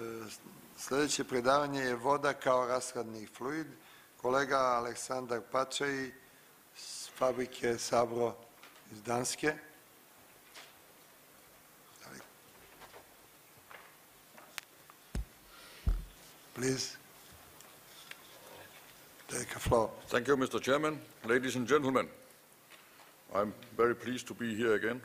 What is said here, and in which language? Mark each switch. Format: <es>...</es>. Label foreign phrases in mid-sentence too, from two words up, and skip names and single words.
<hr>Sljedeće predavanje je voda kao rashladni fluid. Kolega Aleksandar Pachai s fabrike Sabroe iz Danske.</hr> <en>Please take a floor. Thank you, Mr. Chairman. Ladies and gentlemen, I'm very pleased to be here again.</en>